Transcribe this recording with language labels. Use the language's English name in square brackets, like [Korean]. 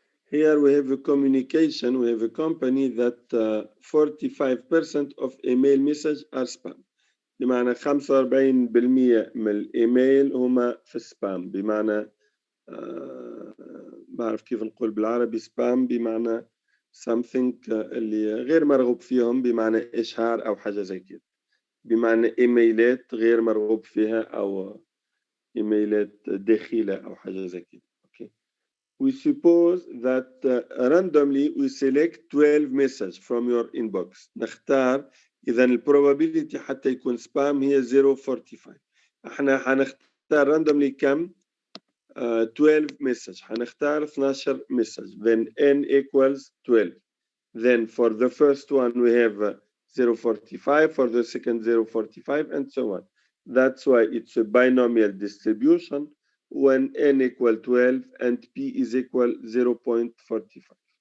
[English] Here we have a communication. We have a company that 45% of email message are spam. [Arabic] بمعنى 45% من الايميل هما في السبام. بمعنى ما أعرف كيف نقول بالعربي سبام، بمعنى [English] something [Arabic] اللي غير مرغوب فيهم، بمعنى إشهار أو حاجة زي كده، بمعنى إيميلات غير مرغوب فيها أو إيميلات داخلة أو حاجة زي كده. [English] Okay. We suppose that randomly we select 12 messages from your inbox. [Arabic] نختار إذا البروبابيلتي حتى يكون سبام هي 0.45. احنا حنختار [English] randomly [Arabic] كم؟ 12 message. هنختار [English] 12 message. Then n equals 12. Then for the first one we have 0.45, for the second 0.45, and so on. That's why it's a binomial distribution when n equal 12 and p is equal 0.45.